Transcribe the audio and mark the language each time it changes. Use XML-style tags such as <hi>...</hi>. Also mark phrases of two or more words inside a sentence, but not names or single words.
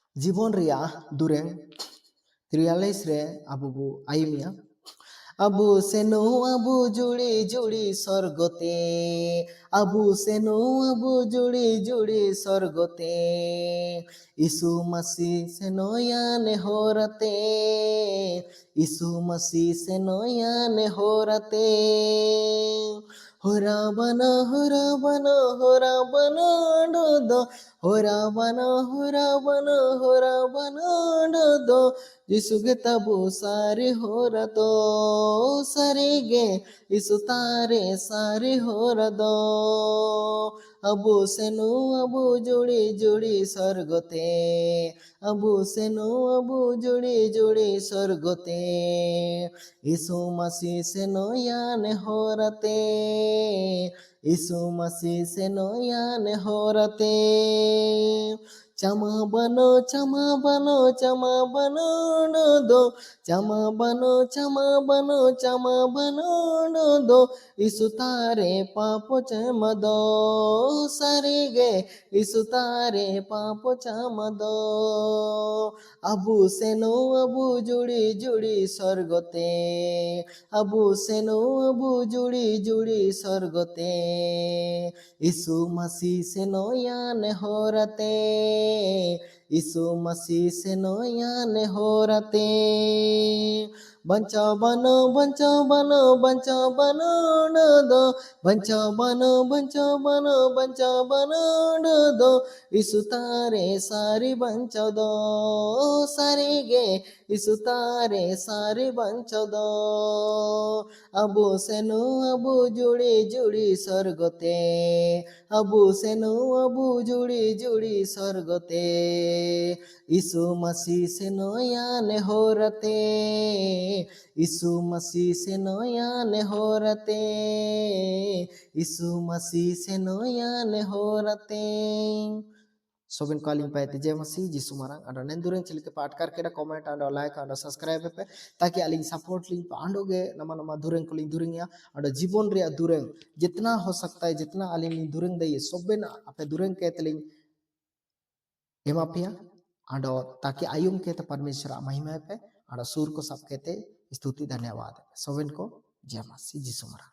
<unr>जीवन रिया दुरें त्रियालिस रे अबु बु आयुमिया अबु सेनो अबु जुड़ी जुड़ी स्वर्गते अबु सेनो अबु जुड़ी जुड़ी स्वर्गते यीशु मसीह सेनो याने होरते यीशु मसीह सेनो याने होरते होराबना होराबना होराबना डोदो होराबना होराबना होराबना डोदो जिसुगे तबु सारे होरदो सरिगे इसु तारे सारे होरदो अबु सेनु अबु जुड़ी जुड़ी स्वर्गते अबु सेनु अबु जुड़ी जुड़ी स्वर्गते यीशु मसीह सेनो याने होरते यीशु मसीह सेनो याने होरते चमा बनो चमा बनो चमा बनो दो चमा बनो चमा बनो चमा बनो दो यीशु तारे पापो चमदो सरिगे यीशु तारे पापो चमदो अबु सेनो अबु जुड़ी जुड़ी स्वर्गते अबु सेनो अबु जुड़ी जुड़ी स्वर्गते यीशु मसीह सेनो याने होरते यीशु मसीह सेनो याने होरते बचाओ बनो बचाओ बनो बचाओ बनो दो बचाओ बनो बचाओ बनो बचाओ बनो दो यीशु तारे सारी बचाओ दो सारी गे यीशु तारे सारी बचाओ दो अबु सेनु अबु जुड़ी जुड़ी स्वर्गते अबु सेनु अबु जुड़ी जुड़ी स्वर्गते यीशु मसीह सेनो याने होरते यीशु मसीह सेनो याने होरते यीशु मसीह सेनो याने होरते सोबिन कॉलिंग पे जय मसीह जिसु मारंग आडो नेंदुरें चिलके</unr> <hi>पाठ करके</hi> <unr>कमेंट आडो लाइक आडो सब्सक्राइब पे ताकि अलिंग सपोर्ट लिंग पे आंडोगे नमा नमा दुरें को लिंग दुरेंगिया आडो जीवन रे दुरें</unr> <hi>जितना हो सकता है</hi> <unr>जितना अलिंग लिंग दुरें दे सोबिन आपे दुरें के तलिंग एमापिया आडो ताकि आयुम के ते परमेश्वर महिमा पे आडो</unr> <hi>सूर को सब कहते</hi> <unr>स्तुति धन्यवाद सोबिन को जय मसीह जिसु मारंग।</unr>